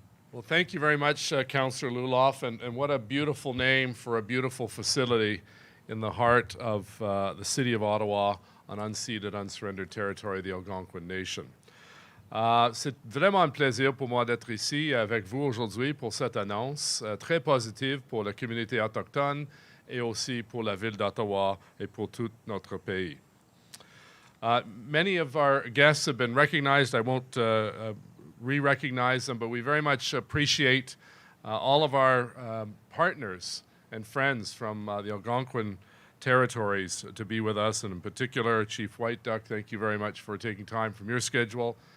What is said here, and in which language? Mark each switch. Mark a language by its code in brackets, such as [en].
[en] Well, thank you very much, Councillor Luloff, and what a beautiful name for a beautiful facility in the heart of the City of Ottawa, on unceded, unsurrendered territory of the Algonquin Nation. [fr] C'est vraiment un plaisir pour moi d'être ici avec vous aujourd'hui pour cette annonce très positive pour la communauté autochtone et aussi pour la ville d'Ottawa et pour tout notre pays. [en] Many of our guests have been recognized. I won't re-recognize them, but we very much appreciate all of our partners and friends from the Algonquin territories to be with us, and in particular, Chief White Duck, thank you very much for taking time from your schedule.